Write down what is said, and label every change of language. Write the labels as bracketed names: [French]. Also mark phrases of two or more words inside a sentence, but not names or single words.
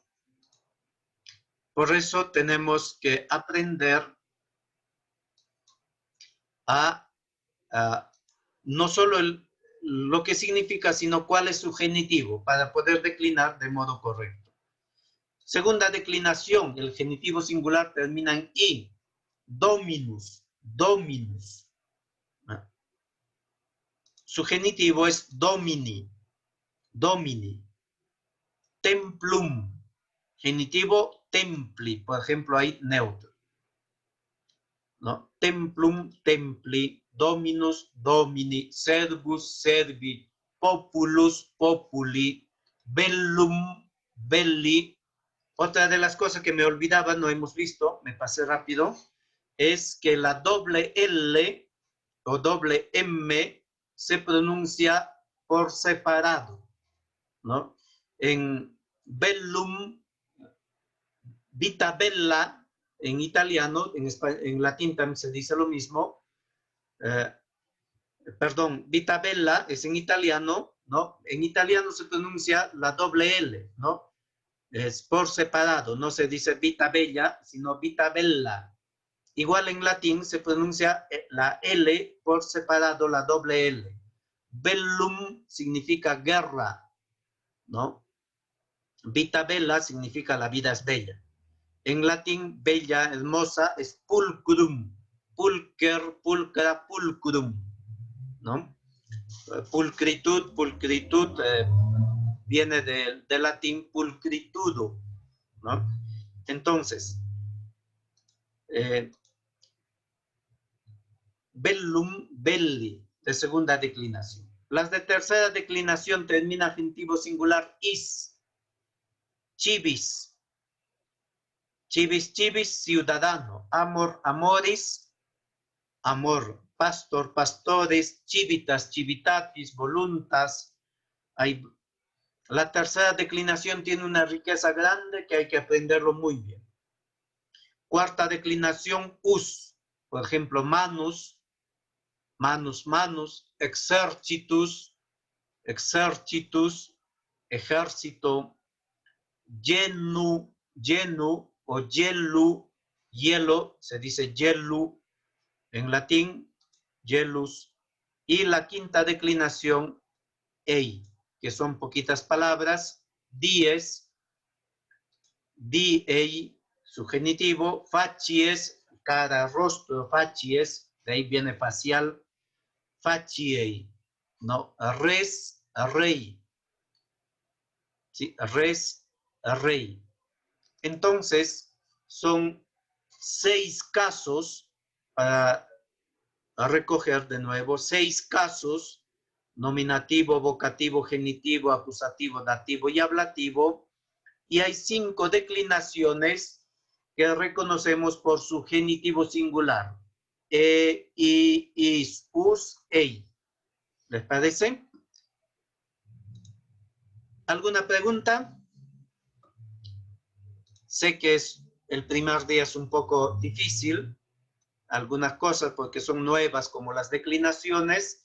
[Spanish] Por eso tenemos que aprender a no solo lo que significa, sino cuál es su genitivo para poder declinar de modo correcto. Segunda declinación, el genitivo singular termina en i. [Latin] Dominus, dominus. [Spanish] Su genitivo es [Latin] domini, domini. Templum, genitivo templi, por ejemplo, hay neutro, ¿no? Templum, templi, dominus, domini, servus, servi, populus, populi, bellum, belli. [Spanish] Otra de las cosas que me olvidaba, no hemos visto, me pasé rápido, es que la doble L o doble M se pronuncia por separado, ¿no? En bellum, [Italian] vita bella, [Spanish] en italiano, en latín también se dice lo mismo. Perdón, [Italian] vita bella [Spanish] es en italiano, ¿no? En italiano se pronuncia la doble L, ¿no? Es por separado, no se dice [Italian] vita bella, [Spanish] sino [Italian] vita bella. [Spanish] Igual en latín se pronuncia la L por separado, la doble L. Bellum significa guerra, ¿no? [Italian] Vita bella [Spanish] significa la vida es bella. En latín, bella, hermosa, es pulcrum. [Latin] Pulcher, pulcra, pulcrum, [Spanish] ¿no? Pulcritud, pulcritud viene del latín pulcritudo, ¿no? Entonces, [Latin] bellum, belli, [Spanish] de segunda declinación. Las de tercera declinación termina genitivo singular is. [Latin] Civis. Civis, civis, ciudadano. Amor, amoris, amor. Pastor, pastores. Civitas, civitatis, voluntas. [Spanish] La tercera declinación tiene una riqueza grande que hay que aprenderlo muy bien. Cuarta declinación, us. Por ejemplo, [Latin] manus, manus, manus, exercitus, exercitus, [Spanish] ejército, [Latin] genu, genu [Spanish] o yelu, hielo, se dice yelu en latín, yelus. Y la quinta declinación, ei, que son poquitas palabras, [Latin] dies, diei, [Spanish] su genitivo, facies, cara, rostro, facies, de ahí viene facial, faciei, ¿no? [Latin] Res, rey, ¿sí? Res, rey. [Spanish] Entonces, son 6 casos, para recoger de nuevo, 6 casos, nominativo, vocativo, genitivo, acusativo, dativo y ablativo, y hay 5 declinaciones que reconocemos por su genitivo singular. [Latin] I, is, us, ei. [Spanish] ¿Les parece? ¿Alguna pregunta? Sé que el primer día es un poco difícil, algunas cosas porque son nuevas como las declinaciones.